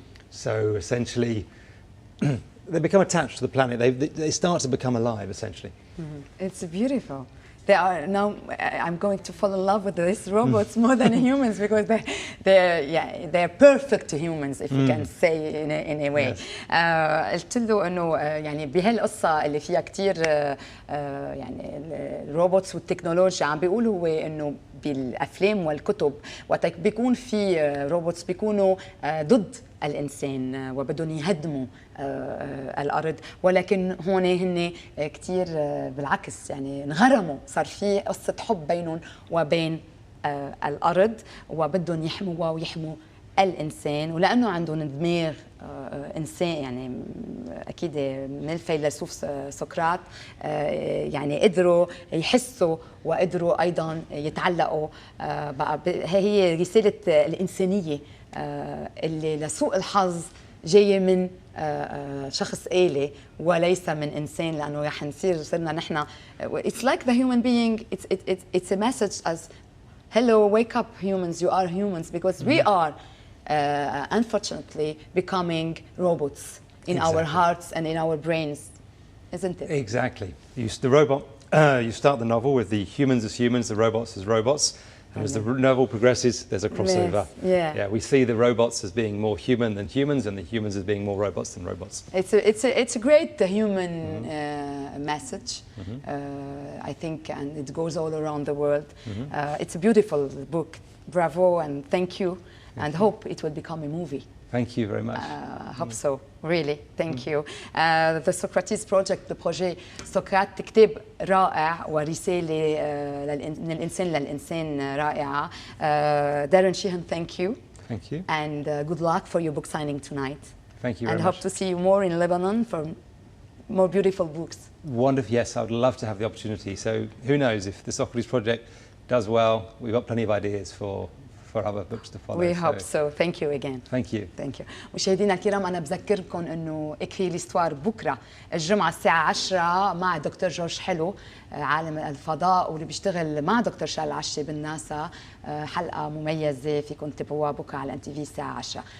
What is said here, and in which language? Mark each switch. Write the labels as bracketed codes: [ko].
[en] So essentially, they become attached to the planet. They start to become alive, essentially. It's beautiful. They are now. I'm going to fall in love with these robots more than humans because they're perfect to humans, if you can say in a way. [ar] قلت له إنه يعني بهالقصة اللي فيها كتير يعني الروبوتس والتكنولوجيا عم بيقولوا هو إنه بالأفلام والكتب وقت بيكون في روبوتس بيكونوا ضد الإنسان وبدهم يهدموا الأرض، ولكن هون هن كتير بالعكس يعني انغرموا، صار في قصة حب بينهم وبين الأرض وبدهم يحموها ويحموا الإنسان، ولأنه عندهم دماغ إنسان يعني أكيد من الفيلسوف سقراط يعني قدروا يحسوا وقدروا أيضا يتعلقوا. بقى هي رسالة الإنسانية اللي لسوء الحظ جاية من شخص آلي وليس من إنسان، لأنه رح نصير صرنا نحن [en] it's like the human being, it's a message as hello, wake up humans, you are humans, because we are unfortunately becoming robots in our hearts and in our brains, isn't it? Exactly. You start the novel with the humans as humans, the robots as robots. And as the novel progresses, there's a crossover. Yes, we see the robots as being more human than humans, and the humans as being more robots than robots. It's a great human message, I think, and it goes all around the world. It's a beautiful book. Bravo, and thank you, and hope it will become a movie. Thank you very much. Hope so, really. Thank you. The Socrates Project, the projet [ar] سقراط، كتاب رائع ورسالة من الإنسان للإنسان رائعة. [en] Daron, Sheehan, thank you. Thank you. And good luck for your book signing tonight. Thank you very much. And hope to see you more in Lebanon for more beautiful books. Wonderful. Yes, I would love to have the opportunity. So who knows, if the Socrates Project does well, we've got plenty of ideas for other books to follow. We hope so. Thank you again. Thank you. Thank you. [ar] مشاهدينا الكرام، أنا بذكركم إنه إكفي ليستوار بكرة الجمعة الساعة 10 مع دكتور جورج حلو، عالم الفضاء واللي بيشتغل مع دكتور شال العشي بالناسا. حلقة مميزة فيكم تتابعوها بكرة على NTV الساعة 10.